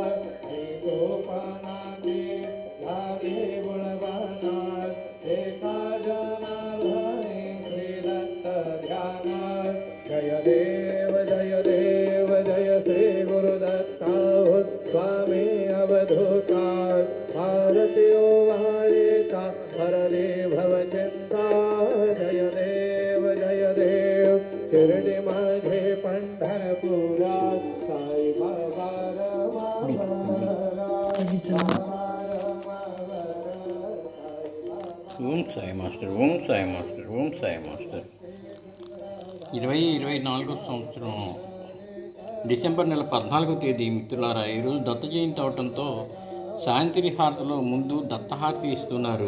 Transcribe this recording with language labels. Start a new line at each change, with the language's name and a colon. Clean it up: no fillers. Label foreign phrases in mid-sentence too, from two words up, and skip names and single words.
Marathi: गोपनाने झाले गुणवना एका जनार्दने श्री दत्त ध्यान जय देव जय श्री गुरुदत्ता स्वामी अवधूता भारती वाळेता हरणे भवचिंता जय देव शिर्डी माझे पंढरपुरा साई बाबा
Telugu: ఓం సాయి మాస్టర్ ఓం సాయి మాస్టర్ ఓం సాయి మాస్టర్ 2024 సంవత్సరం డిసెంబర్ నెల 14వ తేదీ మిత్రులారా, ఈరోజు దత్త జయంతి అవటంతో సాయంత్రి హారతిలో ముందు దత్తహారతి ఇస్తున్నారు.